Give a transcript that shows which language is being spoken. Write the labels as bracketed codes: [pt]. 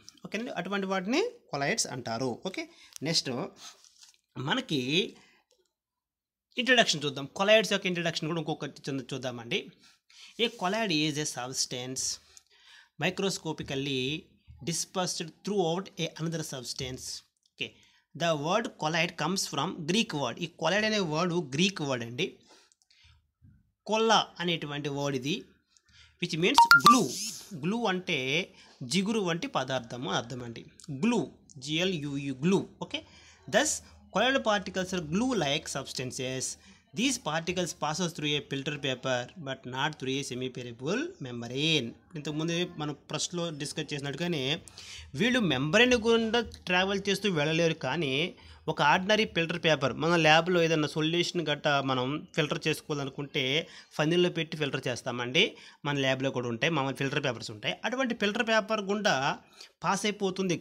[te] ఓకేనండి, అటువంటి వాటిని కొలైడ్స్ అంటారు. ఓకే, నెక్స్ట్ మనకి ఇంట్రడక్షన్ చూద్దాం. కొలైడ్స్ యొక్క ఇంట్రడక్షన్ కూడా ఇంకొకటి చూద్దామండి. [en] A colloid is a substance microscopically dispersed throughout another substance. Okay, the word colloid comes from Greek word. [te] ఈ colloid అనే వర్డ్ గ్రీక్ వర్డ్ అండి. కొల్లా అనేటువంటి వర్డ్ ఇది, [en] Which means glue. [te] గ్లూ అంటే జిగురు వంటి పదార్థము అర్థం అండి. [en] Glue, GLUE, glue. Okay, thus colloid particles are glue like substances. These particles passes through a filter paper but not through a semi-permeable membrane. [te] ఇంతకుముందు మనం ఫస్ట్లో డిస్కస్ చేసినట్టుగానే వీళ్ళు మెంబ్రెయిన్ గుండా ట్రావెల్ చేస్తూ వెళ్ళలేరు. కానీ ఒక ఆర్డినరీ ఫిల్టర్ పేపర్, మన ల్యాబ్లో ఏదైనా సొల్యూషన్ గట్ట మనం ఫిల్టర్ చేసుకోవాలనుకుంటే ఫనిల్లో పెట్టి ఫిల్టర్ చేస్తామండి. మన ల్యాబ్లో కూడా ఉంటాయి, మామూలు ఫిల్టర్ పేపర్స్ ఉంటాయి. అటువంటి ఫిల్టర్ పేపర్ గుండా పాస్ అయిపోతుంది.